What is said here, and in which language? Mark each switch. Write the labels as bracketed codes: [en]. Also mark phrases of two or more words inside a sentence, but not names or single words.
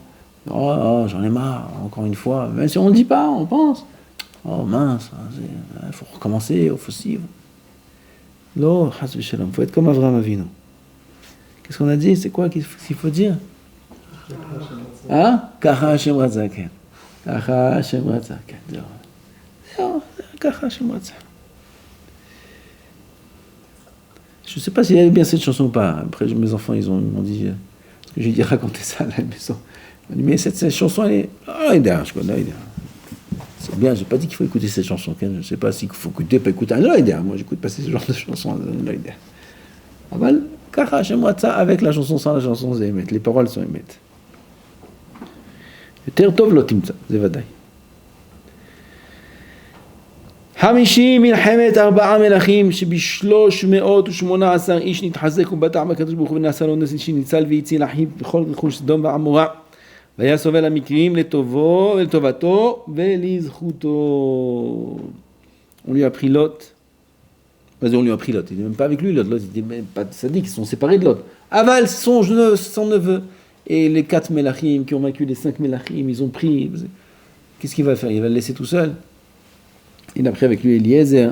[fr] Oh, j'en ai marre, encore une fois. Même si on ne le dit pas, on pense. Oh mince, il faut recommencer, il faut suivre. Lo, il faut être comme Avraham Avinu. Qu'est-ce qu'on a dit? C'est quoi qu'il faut dire? Hein? [he] כך השם רצה. כך השם רצה. כך השם רצה. [fr] Je ne sais pas s'il y avait bien cette chanson ou pas. Après, mes enfants, ils m'ont dit, parce que j'ai dit raconter ça à la maison. Ils m'ont dit, mais cette chanson, elle est... Ah, je connais, c'est bien, je n'ai pas dit qu'il faut écouter cette chanson. Je ne sais pas s'il faut écouter, pas écouter. Moi, j'écoute pas ce genre de chansons. Aval, [he] כך השם רצה [fr] avec la chanson sans la chanson, c'est émettre. Les paroles sont émettre. [he] יותר טוב לא תמצא, זה ודאי. 50 מלחמת 4 מלכים שב318 איש נתחזק ובטח בקדוש ברוך הוא ונעשה לו נס שניצל והציל אחיו בכל רכוש סדום ועמורה והיה סובל המקרים לטובו ולטובתו ולזכותו. [fr] On lui a pris Lot. Vas-y, on lui a pris Lot. Il n'est même pas avec lui, Lot. Lot, il n'était pas sadique, ils sont séparés de Lot. Aval, son neveu. Et les 4 Melachim qui ont vaincu les 5 Melachim, ils ont pris. Qu'est-ce qu'il va faire? Il va le laisser tout seul. Il a pris avec lui Eliezer.